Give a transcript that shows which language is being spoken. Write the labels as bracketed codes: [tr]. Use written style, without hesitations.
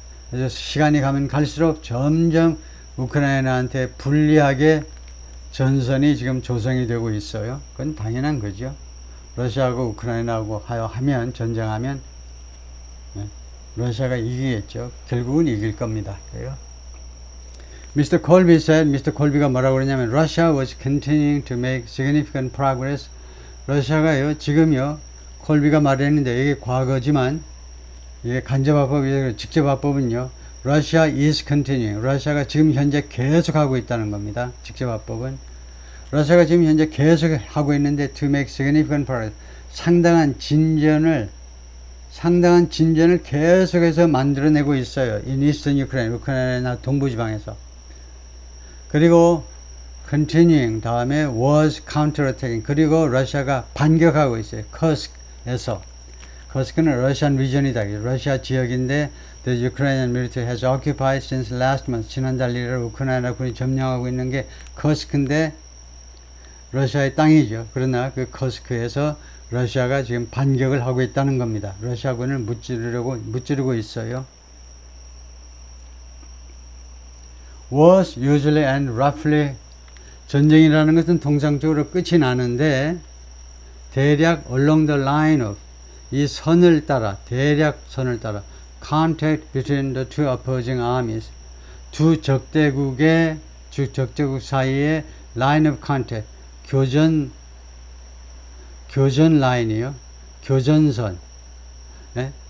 [ko] 그래서 시간이 가면 갈수록 점점 우크라이나한테 불리하게 전선이 지금 조성이 되고 있어요. 그건 당연한 거죠. 러시아하고 우크라이나하고 하면 전쟁하면 러시아가 이기겠죠. 결국은 이길 겁니다. 그래요. [en] Mr. Colby said, Mr. [ko] Colby가 뭐라고 그러냐면 [en] Russia was continuing to make significant progress. [ko] 러시아가요 지금요 콜비가 말했는데 이게 과거지만 이게 간접화법이 직접화법은요 [en] Russia is continuing. [ko] 러시아가 지금 현재 계속하고 있다는 겁니다. 직접화법은 러시아가 지금 현재 계속 하고 있는데 [en] to make significant progress. [ko] 상당한 진전을 계속해서 만들어내고 있어요. [en] in eastern Ukraine, [ko] 우크라이나 동부지방에서. 그리고 [en] continuing 다음에 was counterattacking. [ko] 그리고 러시아가 반격하고 있어요. 커스크에서. 커스크는 러시안 리전이다. 러시아 지역인데 [en] the Ukrainian military has occupied since last month. [ko] 지난달 1일 우크라이나 군이 점령하고 있는 게 커스크인데 러시아의 땅이죠. 그러나 그 커스크에서 러시아가 지금 반격을 하고 있다는 겁니다. 러시아군을 무찌르고 있어요. [en] was usually and roughly. [ko] 전쟁이라는 것은 통상적으로 끝이 나는데 대략 [en] along the line of [ko] 이 선을 따라 대략 선을 따라 [en] contact between the two opposing armies [ko] 두 적대국 사이에 [en] line of contact [ko] 교전 라인이요. 교전선. 네?